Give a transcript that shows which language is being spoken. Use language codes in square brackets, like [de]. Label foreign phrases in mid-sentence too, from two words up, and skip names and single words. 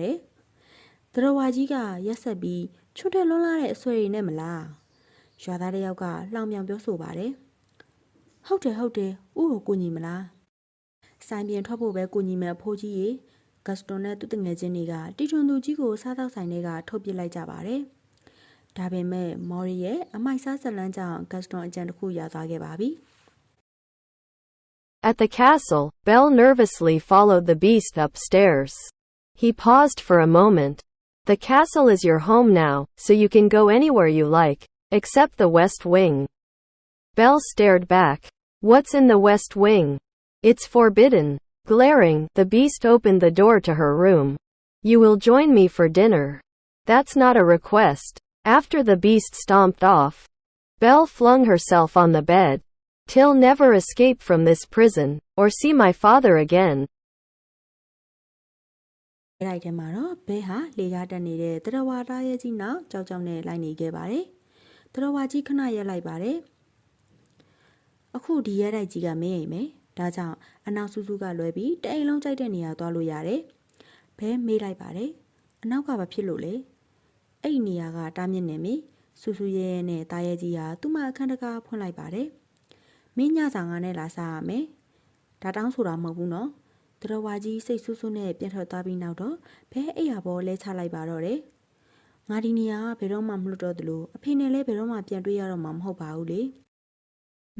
[my] တယ်။တရဝါကြီးကရက်ဆက်ပြီးချွတ်တဲ့လွန်းလာတဲ့အဆွဲတွေနဲ့မလား။ရွာသားတစ်ယောက်ကလှောင်ပြောင်ပြောဆိုပါတယ်။ဟုတ်တယ်ဦးကိုကူညီမလား။ဆိုင်ပြင်ထွက်ဖို့ပဲကူညီမယ်အဖိုးကြီးရေဂတ်စတွန်နဲ့သူ့တငယ်ချင်းတွေကတီထွန်သူကြီးကိုစားတောက်ဆိုင်တွေကထုတ်ပစ်လိုက်ကြပါတယ်။ဒါပေမဲ့မော်ရီရဲ့အမိုက်စားဇလန်းကြောင့်ဂတ်စတွန်အကြံတစ်ခုရသွားခဲ့ပါပြီ။ [en] At the castle, Belle nervously followed the beast upstairs. He paused for a moment. The castle is your home now, so you can go anywhere you like, except the west wing. Belle stared back. What's in the west wing? It's forbidden. Glaring, the beast opened the door to her room. You will join me for dinner. That's not a request. After the beast stomped off, Belle flung herself on the bed. Till never escape from this prison, or see my father again. [my] ရိုက်ထဲမှာတော့ဘဲဟာလေကားတက်နေတဲ့တရဝါသားရဲ့ကြီးနောက်ကြောက်ကြောက်နဲ့လိုက်နေခဲ့ပါတယ်။တရဝါကြီးခဏရက်လိုက်ပါတယ်။အခုဒီရဲတိုက်ကြီးကမ င်းအိမ်မယ်။ဒါကြောင့်အနောက်စုစုကလွဲပြီးတအိမ်လုံးကြိုက်တဲ့နေရာသွားလို့ရတယ်။ဘဲမေးလိုက်ပါတယ်။အနောက်ကဘာဖြစ်လို့လဲ။အဲ့ဒီနေရာကတားမြစ်နေပြီ။စုစုရဲနဲ့တားရဲကြီးဟာသူ့မအခန်းတကားဖွင့်လိုက်ပါတယ်။မင်းညစာငါနဲ့လာစားရမယ်။ဒါတောင်းဆိုတာမဟုတ်ဘူးနော်။တရဝါကြီးစိတ်ဆူဆူနဲ့ပြန်ထွက်သွားပြီးနောက်တော့ဘဲအိယာပေါ်လဲချလိုက်ပါတော့တယ်။ငါဒီနေရာကဘယ်တော့မှမလွတ်တော့သလိုအဖေနဲ့လည်းဘယ်တော့မှပြန်တွေ့ရတော့မှာမဟုတ်ပါဘူးလေ။